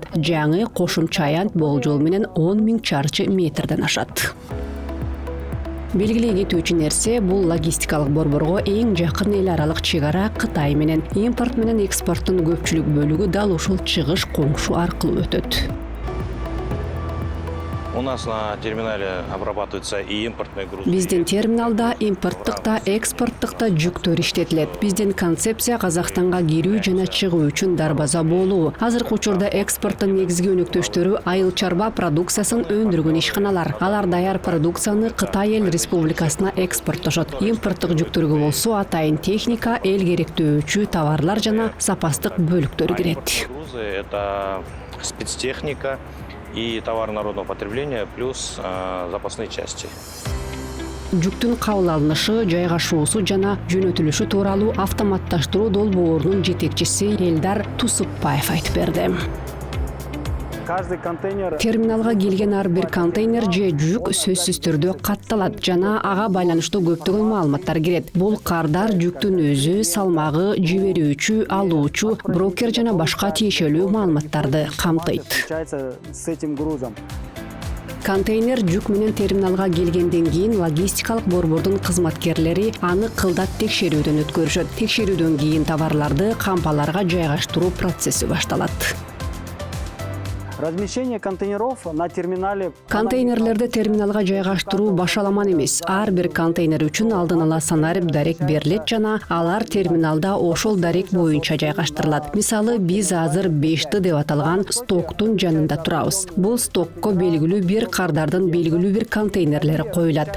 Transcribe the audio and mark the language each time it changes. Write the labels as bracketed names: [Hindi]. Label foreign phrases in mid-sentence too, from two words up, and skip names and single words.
[Kyrgyz] Жаңы кошумча аянт болжол менен 10 000 чарчы метрден ашат. Белгилей кетүүчү нерсе бул логистикалык борборго эң жакын эл аралык чек ара Кытай менен, импорт менен экспорттун көпчүлүк бөлүгү дал ушул чыгыш коңшу аркылуу өтөт. [Russian] У нас на терминале обрабатываются и импортные грузы. [Kyrgyz] Биздин терминалда импорттук да, экспорттук да жүктөр иштетилет. Биздин концепция Казакстанга кирүү жана чыгуу үчүн дарбаза болуу. Азыркы учурда экспорттун негизги өнөктөштөрү айыл чарба продукциясын өндүргөн ишканалар. Алар даяр продукцияны Кытай эл республикасына экспорттошот. Импорттук жүктөргө болсо атайын техника, эл керектөөчү товарлар жана запастык бөлүктөр кирет. [Russian] Грузы — это спецтехника и товар народного потребления плюс запасные части. [Kyrgyz] Жүктүн кабыл алынышы, жайгашуусу жана жөнөтүлүшү тууралуу автоматташтыруу долбоорунун жетекчиси Элдар Тусупбаев айтып берди. [Russian] Каждый контейнер [Kyrgyz] Терминалга келген ар бир контейнер же жүк сөзсүз түрдө катталат жана ага байланыштуу көптөгөн маалыматтар кирет. Бул кардар, жүктүн өзү, салмагы, жиберүүчү, алуучу, брокер жана башка тиешелүү маалыматтарды камтыйт. [Russian] встречается с этим грузом. [Kyrgyz] Контейнер жүк менен терминалга келгенден кийин логистикалык борбордун кызматкерлери аны кылдат текшерүүдөн өткөрүшөт. Текшерүүдөн кийин товарларды кампаларга жайгаштыруу процесси башталат. [Russian] Размещение контейнеров на терминале. [Kyrgyz] Контейнерлерди терминалга жайгаштыруу башаламан эмес. Ар бир контейнер үчүн алдын ала санарип дарек берилет жана алар терминалда ошол дарек боюнча жайгаштырылат. Мисалы, биз азыр 5Т деп аталган стоктун жанында турабыз. Бул стокко белгилүү бир кардардын белгилүү бир контейнерлери коюлат.